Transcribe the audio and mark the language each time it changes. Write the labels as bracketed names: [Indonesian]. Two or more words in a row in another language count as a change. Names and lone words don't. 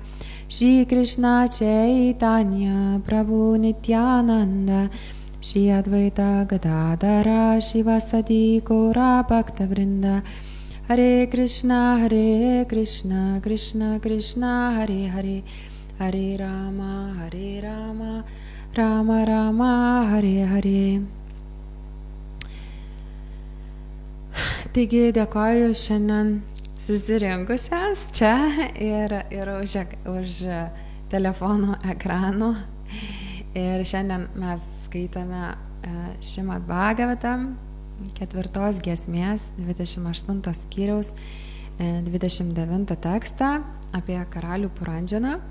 [Sanskrit] श्री कृष्ण चैतन्य प्रभु नित्यानन्द श्री अद्वैत गदाधर श्रीवासादि गौर भक्त वृन्द हरे कृष्ण कृष्ण कृष्ण हरे हरे हरे राम राम राम हरे हरे. [Lithuanian] Taigi dėkoju šiandien susirinkusias čia ir už telefonų ekranų. Ir šiandien mes skaitame Šrimad Bhagavatam 4 giesmės 28 skyriaus 29 tekstą apie karalių Purandžaną.